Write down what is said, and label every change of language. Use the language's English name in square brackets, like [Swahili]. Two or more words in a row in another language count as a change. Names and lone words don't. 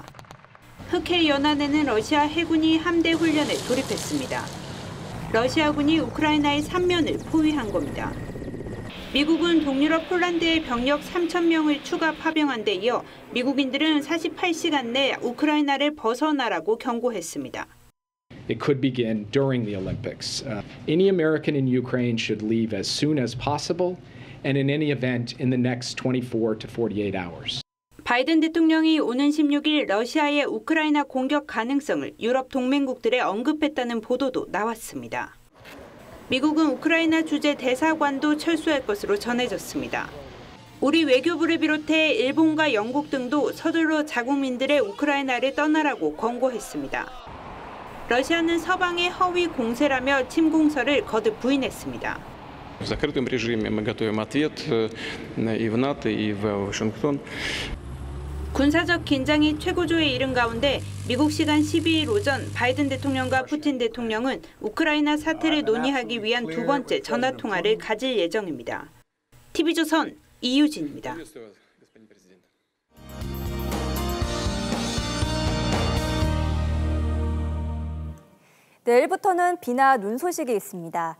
[Korean] 흑해 연안에는 러시아 해군이 함대 훈련에 돌입했습니다. 러시아군이 우크라이나의 3면을 포위한 겁니다. 미국은 동유럽 폴란드에 병력 3,000명을 추가 파병한 데 이어 미국인들은 48시간 내 우크라이나를 벗어나라고 경고했습니다. [English] It could begin during the Olympics. Any American in Ukraine should leave as soon as possible. And in any event in the next 24 to 48 hours. [Korean] 바이든 대통령이 오는 16일 러시아의 우크라이나 공격 가능성을 유럽 동맹국들에 언급했다는 보도도 나왔습니다. 미국은 우크라이나 주재 대사관도 철수할 것으로 전해졌습니다. 우리 외교부를 비롯해 일본과 영국 등도 서둘러 자국민들의 우크라이나를 떠나라고 권고했습니다. 러시아는 서방의 허위 공세라며 침공설을 거듭 부인했습니다. [Russian] В закрытом режиме мы готовим ответ и в НАТО, и в Вашингтон. [Korean] 군사적 긴장이 최고조에 이른 가운데 미국 시간 12일 오전 바이든 대통령과 푸틴 대통령은 우크라이나 사태를 논의하기 위한 두 번째 전화 통화를 가질 예정입니다. TV조선 이유진입니다. 내일부터는 비나 눈 소식이 있습니다.